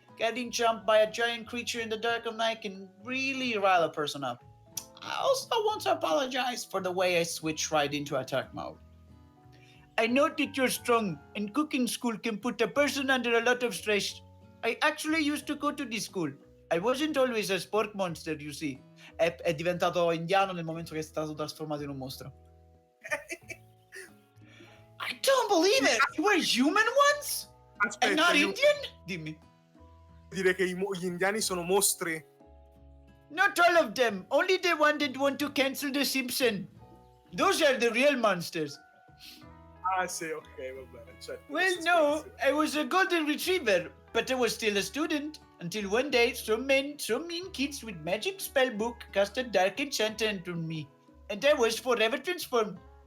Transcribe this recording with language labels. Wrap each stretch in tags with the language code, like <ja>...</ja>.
<en>Getting jumped by a giant creature in the dark of night can really rile a person up. I also want to apologize for the way I switched right into attack mode. I know that you're strong, and cooking school can put a person under a lot of stress. I actually used to go to this school. I wasn't always a sport monster, you see.</en> <it>È diventato indiano nel momento che è stato trasformato in un mostro.</it> <en>I don't believe it! You were human once?</en> <it>Aspetta,</it> <en>And not Indian?</en> <it>Dimmi. Dire che gli indiani sono mostri.</it> <en>Not all of them. Only the one that want to cancel the Simpson. Those are the real monsters.</en> <it>Ah sì, ok, va bene. Certo,</it> <en>Well, no, I was a golden retriever, but I was still a student. Until one day, some mean kids with magic spell book cast a dark enchantment on me, and I was forever transformed.</en>